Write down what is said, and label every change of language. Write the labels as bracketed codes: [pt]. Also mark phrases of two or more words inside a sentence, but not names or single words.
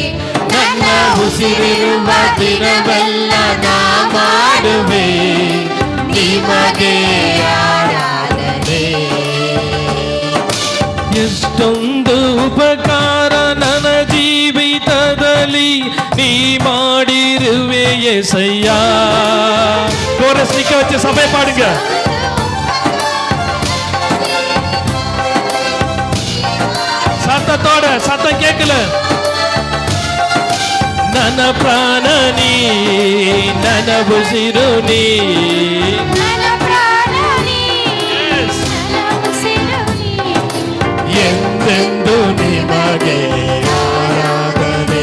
[kn] ನನ್ನ ಉಸಿರಿರುವ ದಿನವೆಲ್ಲ ನಾ ಮಾಡುವೆ ನಿಮಗೆ ಆರಾಧನೆ. ಎಷ್ಟೊಂದು ಉಪಕಾರ ನನ್ನ ಜೀವಿತದಲ್ಲಿ ನೀ ಮಾಡಿರುವೆ యేసయ్య. [ta] கோரஸ் நிக்க வச்சு சபை பாடுங்க. சத்தத்தோட, சத்தம் கேட்கல. [kn] ನನ್ನ ಪ್ರಾಣ ನೀ, ನನ್ನ ಉಸಿರು ನೀ, ನನ್ನ ಪ್ರಾಣ ನೀ, ನನ್ನ ಉಸಿರು ನೀ. ಎಂದೆಂದು ನಿಮಗೆ ಆರಾಧನೆ.